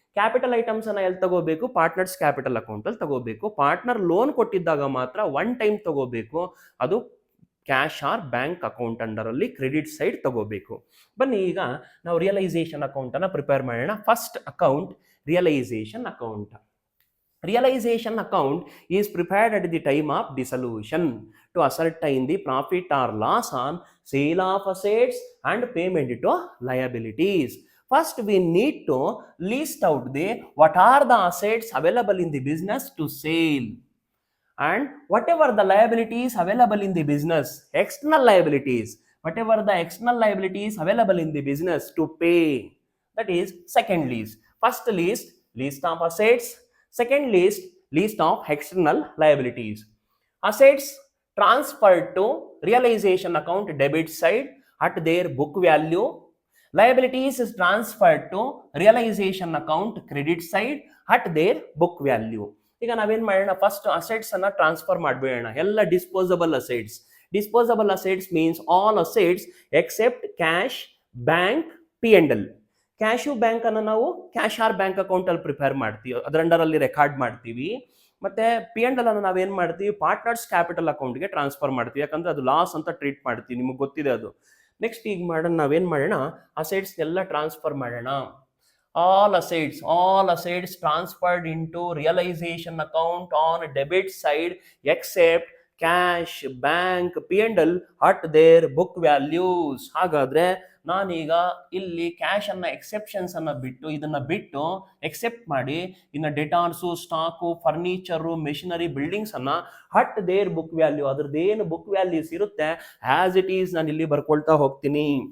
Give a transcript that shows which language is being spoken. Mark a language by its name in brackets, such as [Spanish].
[Kannada] Capital items ಅನ್ನ ಎಲ್ಲಿ ತಗೋಬೇಕು, ಪಾರ್ಟ್ನರ್ಸ್ ಕ್ಯಾಪಿಟಲ್ ಅಕೌಂಟ್ ಅಲ್ಲಿ ತಗೋಬೇಕು. ಪಾರ್ಟ್ನರ್ ಲೋನ್ ಕೊಟ್ಟಿದ್ದಾಗ ಮಾತ್ರ ಒನ್ ಟೈಮ್ ತಗೋಬೇಕು, ಅದು cash or bank account under ಅಲ್ಲಿ ಕ್ರೆಡಿಟ್ ಸೈಡ್ ತಗೋಬೇಕು. ಬನ್ನಿ ಈಗ ನಾವು ರಿಯಲೈಸೇಷನ್ ಅಕೌಂಟ್ ಅನ್ನ ಪ್ರಿಪೇರ್ ಮಾಡೋಣ. [English] First account realisation account. Realization account is prepared at the time of dissolution to ascertain the profit or loss on sale of assets and payment to liabilities. First, we need to list out what are the assets available in the business to sale, and whatever the liabilities available in the business, external liabilities, whatever the external liabilities available in the business to pay. That is second list. First list of assets. Second list of external liabilities. Assets transferred to realization account debit side at their book value. Liabilities is transferred to realization account credit side at their book value. [Kannada] ಈಗ ನಾವೇನ್ ಮಾಡೋಣ, first assets ಅನ್ನ transfer ಮಾಡಬೇಡ, ಎಲ್ಲ disposable assets. [English] Disposable assets means all assets except cash, bank, P&L. [Kannada] Cash bank ಅನ್ನು ನಾವು cash or bank account ಅಲ್ಲಿ prepare ಮಾಡ್ತೀವಿ, ಅದರ ಅಂಡರ್ ಅಲ್ಲಿ ರೆಕಾರ್ಡ್ ಮಾಡ್ತೀವಿ. ಮತ್ತೆ P&L ಅನ್ನು ನಾವೇನ್ ಮಾಡ್ತೀವಿ, ಪಾರ್ಟ್ನರ್ಸ್ ಕ್ಯಾಪಿಟಲ್ ಅಕೌಂಟ್ಗೆ ಟ್ರಾನ್ಸ್ಫರ್ ಮಾಡ್ತೀವಿ, ಯಾಕಂದ್ರೆ ಅದು ಲಾಸ್ ಅಂತ ಟ್ರೀಟ್ ಮಾಡ್ತೀವಿ, ನಿಮಗೆ ಗೊತ್ತಿದೆ ಅದು. ನೆಕ್ಸ್ಟ್ ಈಗ ಮಾಡೋಣ, ನಾವೇನ್ ಮಾಡೋಣ, ಅಸೆಟ್ಸ್ ಎಲ್ಲ ಟ್ರಾನ್ಸ್ಫರ್ ಮಾಡೋಣ. [English] all assets transferred into realization account on debit side except cash, bank, P&L at their book values. [Kannada] ಹಾಗಾದ್ರೆ ನಾನೀಗ ಇಲ್ಲಿ ಕ್ಯಾಶ್ ಅನ್ನ ಎಕ್ಸೆಪ್ಷನ್ಸ್ ಅನ್ನ ಬಿಟ್ಟು, ಇದನ್ನ ಬಿಟ್ಟು ಎಕ್ಸೆಪ್ಟ್ ಮಾಡಿ, ಇನ್ನು debtors, stock, furniture, machinery, buildings ಅನ್ನ [English] at their book value, [Kannada] ಅದ್ರದ್ದೇನು book values ಇರುತ್ತೆ ಆಸ್ ಇಟ್ ಈಸ್ ನಾನು ಇಲ್ಲಿ ಬರ್ಕೊಳ್ತಾ ಹೋಗ್ತೀನಿ.